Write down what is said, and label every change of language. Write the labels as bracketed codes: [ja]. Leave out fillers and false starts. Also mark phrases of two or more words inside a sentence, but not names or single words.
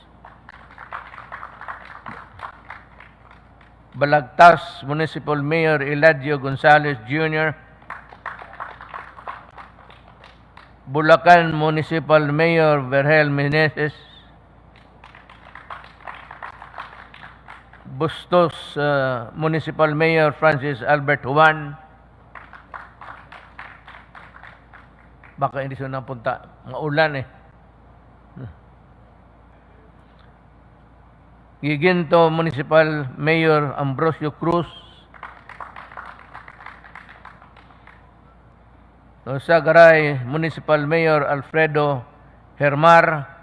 [tl] Balagtas Municipal Mayor Eladio Gonzales Jr., Bulacan Municipal Mayor Vergel Meneses, Bustos Municipal Mayor Francis Albert Juan. Baka hindi siya napunta. Maulan eh. Giginto Municipal Mayor Ambrosio Cruz, Sagaray Municipal Mayor Alfredo Hermar,